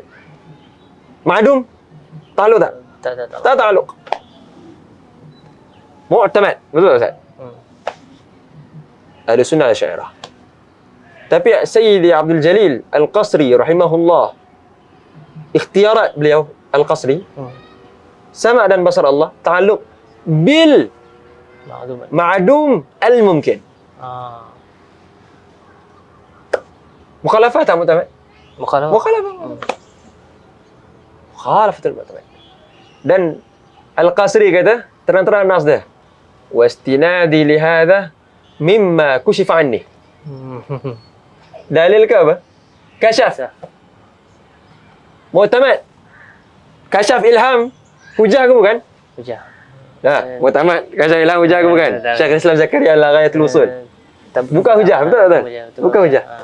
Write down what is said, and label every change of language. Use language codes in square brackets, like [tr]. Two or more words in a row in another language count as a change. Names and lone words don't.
[ms] Ma'dum taalluk tak? Tak taalluk. Mu'tamad, betul tak Ustaz? Ahli Sunnah Asy'ariyah. Tapi Sayyidi Abdul Jalil Al-Qasri rahimahullah, ikhtiarat beliau Al-Qasri, sama' dan basar Allah [ar] تعلق بالمعدوم الممكن. [ms] Mukhalafah tak mu'tamad? [ar] مخالفة. مخالفة المعتمد. [ms] Dan Al-Qasri kata terang-terang nas dia, [ar] واستنادي لهذا مما كشف عني. [ms] Dalil ke apa? Kasyaf. Mu'tamad. Kasyaf ilham hujah ke bukan? Hujah. Mu'tamad kasyaf ilham hujah ke bukan? Syekh Islam Zakaria Al-Ghayatul Usul. Bukan hujah, betul tak? Bukan hujah.